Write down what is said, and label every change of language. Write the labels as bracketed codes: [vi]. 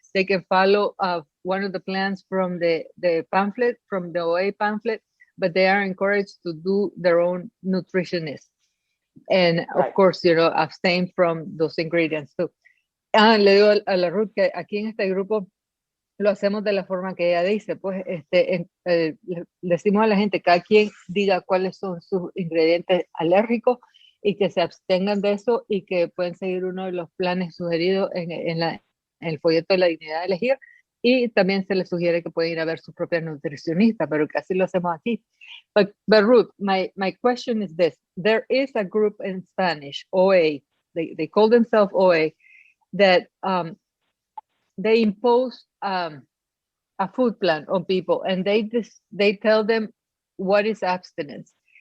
[en] They can follow one of the plans from the pamphlet, from the OA pamphlet, but they are encouraged to do their own nutritionist. And of course, abstain from those ingredients too. [es] Le digo a la Ruth que aquí en este grupo lo hacemos de la forma que ella dice, pues le decimos a la gente, cada quien diga cuáles son sus ingredientes alérgicos y que se abstengan de eso y que pueden seguir uno de los planes sugeridos en el folleto de la dignidad de elegir, y también se les sugiere que pueden ir a ver su propia nutricionista, pero que así lo hacemos aquí. [en] But Ruth, my question is this. There is a group in Spanish, OA, they call themselves OA, that they impose a food plan on people, and they tell them what is abstinence.